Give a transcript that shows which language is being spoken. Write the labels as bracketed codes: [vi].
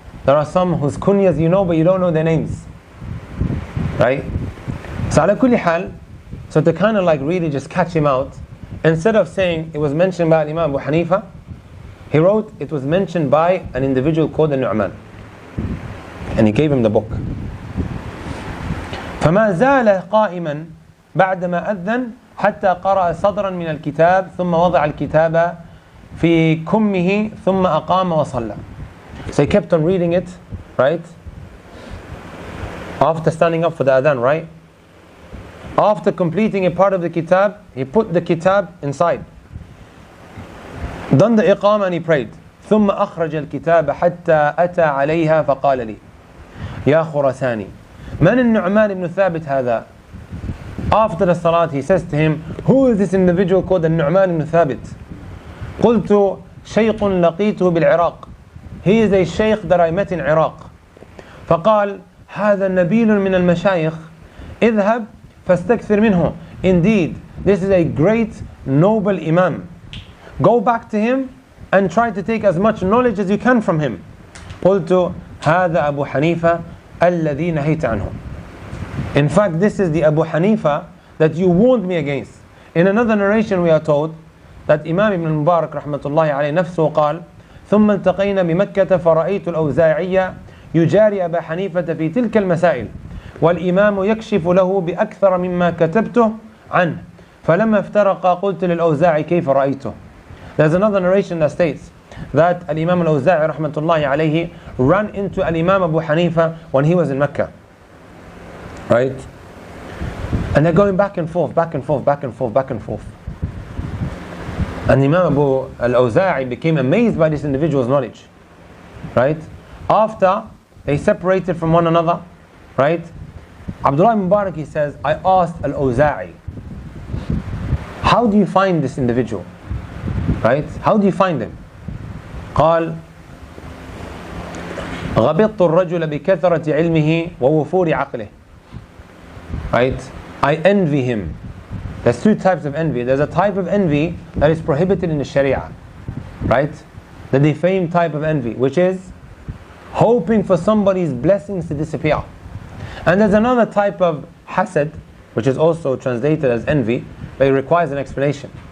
[en] There are some whose kunyas you know, but you don't know their names, right? So [ar] ala kulli hal, [en] so to kind of like really just catch him out, instead of saying it was mentioned by Imam Abu Hanifa, he wrote it was mentioned by an individual called An-Nu'man, and he gave him the book. [ar] فما زال قائما بعدما أذن حتى قرأ صدرا من الكتاب ثم وضع الكتاب في كمه ثم أقام وصلى. [en] So he kept on reading it, right? After standing up for the adhan, right? After completing a part of the kitab, he put the kitab inside. Done the iqama and he prayed. [ar] ثم أخرج الكتاب حتى أتى عليها فقال لي يا خرساني من النعمان ibn ثابت هذا. [en] After the salat he says to him, who is this individual called the Nu'man ibn Thabit? [ar] قلت شيخ لقيته بالعراق. [en] He is a sheikh that I met in Iraq. [ar] فقال هذا نبيل من المشايخ اذهب فاستكثر منه. [en] Indeed, this is a great noble imam. Go back to him and try to take as much knowledge as you can from him. [ar] قلت هذا أبو حنيفة الذي نهيت عنه. [en] In fact, this is the Abu Hanifa that you warned me against. In another narration we are told that Imam ibn Mubarak rahmatullahi alayhi [ar] نفسه قال ثم التقينا بمكة فرأيت الأوزاعي يجاري أبا حنيفة في تلك المسائل والإمام يكشف له بأكثر مما كتبته عنه فلما افترقا قلت للأوزاعي كيف رأيته. [en] There's another narration that states that Al-Imam al-Awza'i rahmatullahi alayhi ran into Al-Imam Abu Hanifa when he was in Mecca, right? And they're going back and forth, back and forth, back and forth, back and forth. And Imam Abu al-Awza'i became amazed by this individual's knowledge, right? After they separated from one another, right? Abdullah ibn Mubarak, he says, I asked al-Awza'i, how do you find this individual? Right? How do you find him? [ar] قال غبطت الرجل بكثرة علمه ووفور عقله. [en] Right? I envy him. There's two types of envy. There's a type of envy that is prohibited in the Sharia, right? The defamed type of envy, which is hoping for somebody's blessings to disappear. And there's another type of hasad, which is also translated as envy, but it requires an explanation.